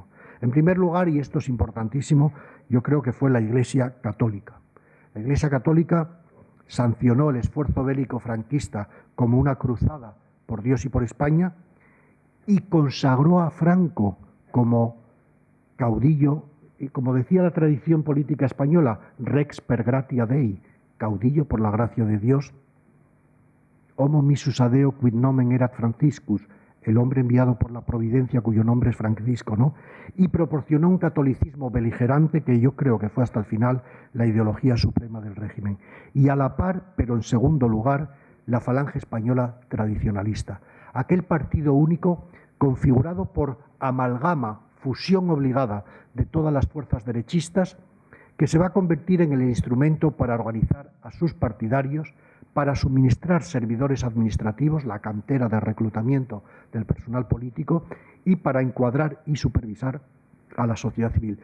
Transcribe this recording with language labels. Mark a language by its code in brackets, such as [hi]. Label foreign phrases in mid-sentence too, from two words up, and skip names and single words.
[es] En primer lugar, y esto es importantísimo, yo creo que fue la Iglesia Católica. La Iglesia Católica sancionó el esfuerzo bélico franquista como una cruzada por Dios y por España y consagró a Franco como caudillo, y como decía la tradición política española, [la] rex per gratia Dei, [es] caudillo por la gracia de Dios, [la] homo missus adeo quid nomen erat Franciscus, [es] el hombre enviado por la providencia cuyo nombre es Francisco, ¿no? Y proporcionó un catolicismo beligerante que yo creo que fue hasta el final la ideología suprema del régimen. Y a la par, pero en segundo lugar, la falange española tradicionalista. Aquel partido único configurado por amalgama, fusión obligada de todas las fuerzas derechistas, que se va a convertir en el instrumento para organizar a sus partidarios, para suministrar servidores administrativos, la cantera de reclutamiento del personal político, y para encuadrar y supervisar a la sociedad civil.